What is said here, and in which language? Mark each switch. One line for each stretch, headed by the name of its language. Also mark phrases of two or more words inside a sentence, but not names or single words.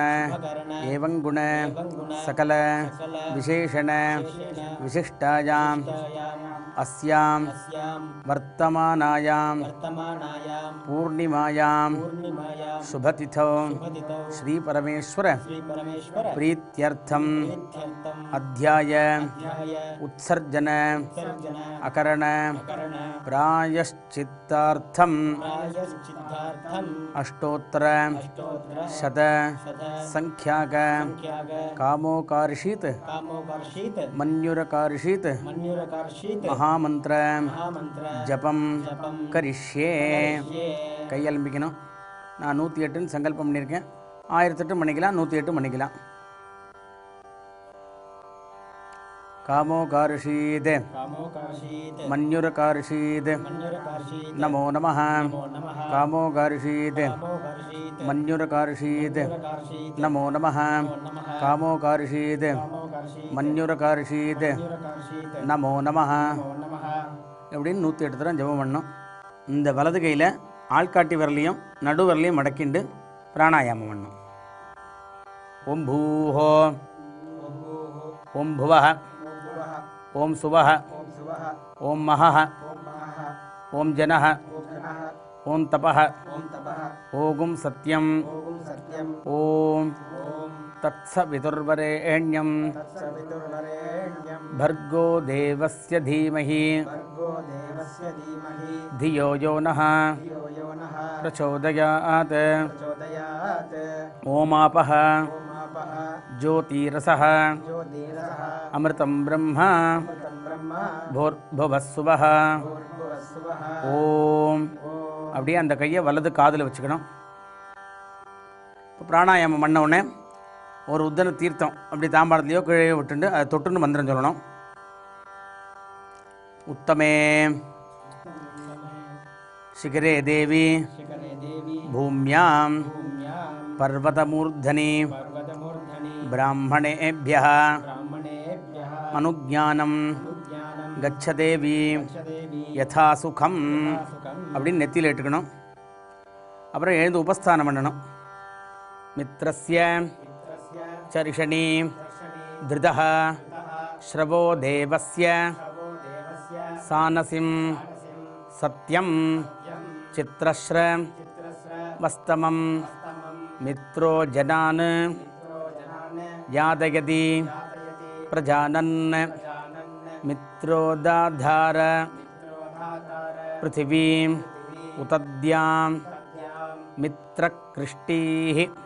Sanskrit: एवं गुण सकल विशेषण विशिष्टायां अस्यां वर्तमानायां पूर्णिमायां शुभतिथौ श्री परमेश्वर प्रीत्यर्थम् अध्याय उत्सर्जन अकरण प्रायश्चित्तार्थम् अष्टोत्तर शत संख्याक कामोकार्षित मन्युरकार्षित महामंत्र जपम करिष्ये கையெழும்பிக்கணும்.
Tamil: நான் 108ன்னு சங்கல்பம் பண்ணியிருக்கேன். 1008 பண்ணிக்கலாம், 108 பண்ணிக்கலாம்.
Sanskrit: कामोकार्षीत् मन्युरकार्षीत् नमो नमः कामोकार्षीत् मन्युरकार्षीत् नमो नमः कामोकार्षीत् मन्युरकार्षीत् नमो नमः
Tamil: அப்படின்னு 108 தடவை ஜெபம் பண்ணணும். இந்த வலது கையில் ஆள்காட்டி விரலையும் நடு விரலையும் மடக்கிண்டு பிராணாயாமம் பண்ணணும்.
Sanskrit: ॐ भूः ॐ भुवः ॐ सुवः ॐ महः ॐ जनः ॐ तपः ओम् सत्यम् ॐ तत्सवितुर्वरेण्यम् भर्गो देवस्य धीमहि धियो यो नः प्रचोदयात् ओमापः ज्योतिरसः अमृतं ब्रह्म भूर्भुवस्सुवः ஓம்.
Tamil: அப்படியே அந்த கையை வலது காதில் வச்சுக்கணும். இப்போ பிராணாயாமம் பண்ண உடனே ஒரு உத்தன தீர்த்தம் அப்படி தாம்பாளத்துலையோ கீழே விட்டுண்டு அதை தொட்டுன்னு மந்திரம் சொல்லணும்.
Sanskrit: உத்தமே शिखरे देवी भूम्यां पर्वतमूर्धनि ब्राह्मणेभ्यः अनुज्ञानं गच्छदेवी यथा सुखं
Tamil: அப்படின்னு நெத்தியில் இட்டுக்கணும். அப்புறம் எழுந்து உபஸ்தானம் பண்ணணும்.
Sanskrit: மித்ரஸ்ய चर्षणी धृतः श्रवो देवस्य सानसिं सत्यं चित्रश्र वस्तमं मित्रो जनान् यादयति प्रजानन् मित्रोदाधार पृथिवीं उतद्यां मित्रकृष्टिः